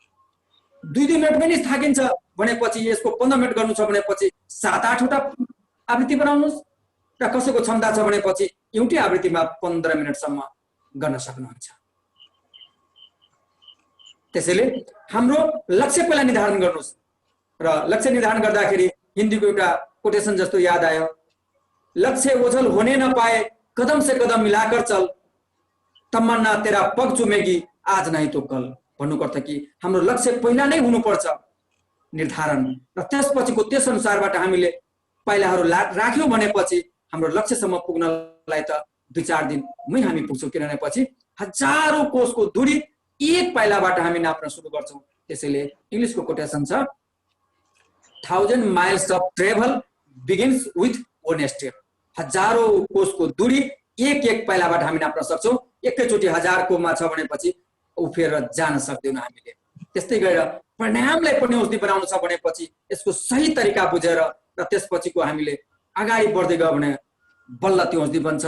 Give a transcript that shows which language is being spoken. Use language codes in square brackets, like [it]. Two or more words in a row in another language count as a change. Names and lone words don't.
[ne] 2 मिनटमै नै थाकिन्छ भनेपछि यसको 15 मिनट गर्नु छ भनेपछि 7-8वटा आवृत्ति बनाउनुहोस् र कसैको क्षमता छ भनेपछि एउटै आवृत्तिमा 15 मिनटसम्म गर्न सक्नुहुन्छ। त्यसैले हाम्रो लक्ष्य पहिला निर्धारण गर्नुहोस् र लक्ष्य निर्धारण गर्दाखेरि हिन्दीको एउटा कोटेसन जस्तो याद आयो, [hi] लक्ष्य ओझल होने न पाए कदम से कदम मिलाकर चल, तमन्ना तेरा पग चुमेगी आज नहीं तो कल। [ne] भन्नुको अर्थ कि हाम्रो लक्ष्य पहिला नै हुनुपर्छ निर्धारण र त्यसपछिको त्यस अनुसारबाट हामीले पाइलाहरू राख्यौँ भनेपछि हाम्रो लक्ष्यसम्म पुग्नलाई त 2-4 दिनमै हामी पुग्छौँ। किनभने पछि हजारौं कोसको दूरी एक पाइलाबाट हामी नाप्न सुरु गर्छौँ। त्यसैले इंग्लिशको कोटेसन छ [en] 1000 miles of travel begins with 1 step। [ne] हजारौं कोसको दूरी एक पाइलाबाट हामी नाप्न सक्छौँ। एकैचोटि 1000 कोमा छ भनेपछि उफेर जान सक्दैनौँ हामीले। त्यस्तै गरेर प्राणायामलाई पनि औषधि बनाउनु छ भनेपछि यसको सही तरिका बुझेर र त्यसपछिको हामीले अगाडि बढ्दै गयो भने बल्ल त्यो औषधि बन्छ।